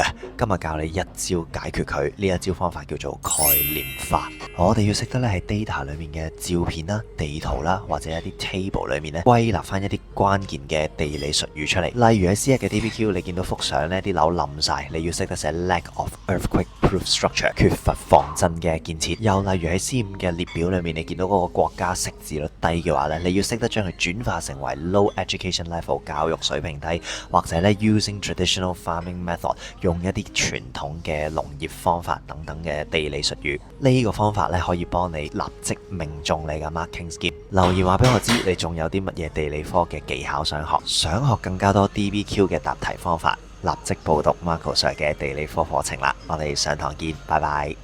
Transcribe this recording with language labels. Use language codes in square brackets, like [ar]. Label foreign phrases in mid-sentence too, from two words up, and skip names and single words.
[yue] 今日教你一招解決佢，呢一招方法叫做概念化。我哋要識得咧喺 data 裏面嘅照片啦、地圖啦，或者一啲 table 裏面咧歸納翻一啲關鍵嘅地理術語出嚟。例如喺 C1 嘅 DBQ， 你見到幅相呢啲樓冧晒，你要識得寫 [en] lack of earthquake-proof structure， [yue] 缺乏防震嘅建設。又例如喺 C5 嘅列表裏面，你見到嗰個國家識字率低嘅話咧，你要識得將佢轉化成為 [en] low education level [yue] 教育水平低，或者咧 [en] using traditional farming method [yue] 用一啲傳統嘅農業方法等等嘅地理術語。呢個方法咧可以幫你立即命中你嘅 [en] marking scheme。 [yue] 留言話俾我知，你仲有啲乜嘢地理科嘅技巧想學？想學更加多 DBQ 嘅答題方法，立即報讀 Marco Sir 嘅地理科課程啦！我哋上堂見，拜拜。